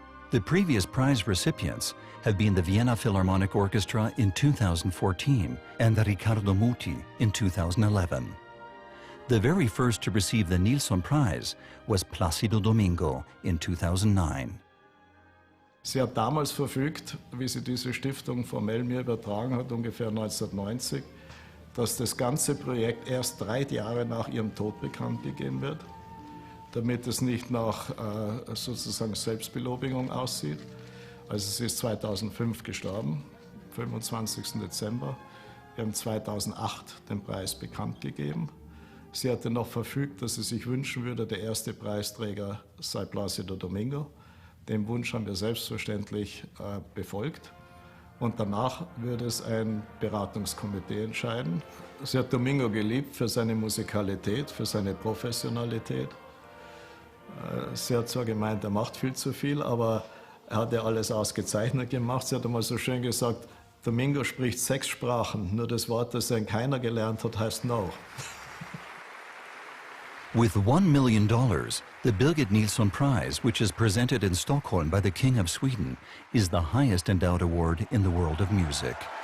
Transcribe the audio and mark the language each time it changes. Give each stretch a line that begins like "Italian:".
English: The previous prize recipients have been the Vienna Philharmonic Orchestra in 2014 and the Riccardo Muti in 2011. The very first to receive the Nilsson Prize was Plácido Domingo in 2009.
German: Sie hat damals verfügt, wie sie diese Stiftung formell mir übertragen hat, ungefähr 1990, dass das ganze Projekt erst 3 Jahre nach ihrem Tod bekannt gegeben wird, damit es nicht nach sozusagen Selbstbelobigung aussieht. Also sie ist 2005 gestorben, 25. Dezember. Wir haben 2008 den Preis bekannt gegeben. Sie hatte noch verfügt, dass sie sich wünschen würde, der erste Preisträger sei Plácido Domingo. Dem Wunsch haben wir selbstverständlich befolgt. Und danach würde es ein Beratungskomitee entscheiden. Sie hat Domingo geliebt für seine Musikalität, für seine Professionalität. Sie hat zwar gemeint, er macht viel zu viel, aber er hat ja alles ausgezeichnet gemacht. Sie hat einmal so schön gesagt, Domingo spricht 6 Sprachen, nur das Wort, das er in keiner gelernt hat, heißt No.
English: With $1 million, the Birgit Nilsson Prize, which is presented in Stockholm by the King of Sweden, is the highest endowed award in the world of music.